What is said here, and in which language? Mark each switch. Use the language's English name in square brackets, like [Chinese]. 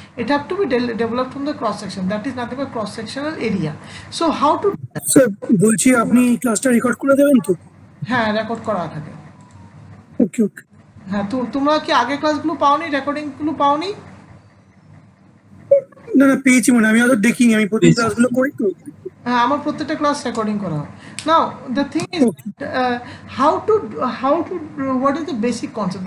[English] It have to be developed from the cross section, that is nothing but cross sectional area. So how to [Bangla] sir বলছি আপনি ক্লাসটা record করে দেবেন তো? হ্যাঁ রেকর্ড করা থাকে। ওকে। হ্যাঁ তোমরা কি আগে ক্লাসগুলো পাওনি, রেকর্ডিংগুলো পাওনি? না পেয়েছি, মানে আমি হয়তো দেখিনি, আমি প্রথম ক্লাসগুলো করি তো। হ্যাঁ আমার প্রত্যেকটা ক্লাস রেকর্ডিং করা হয়। [English] Now the thing is how to what is the basic concept?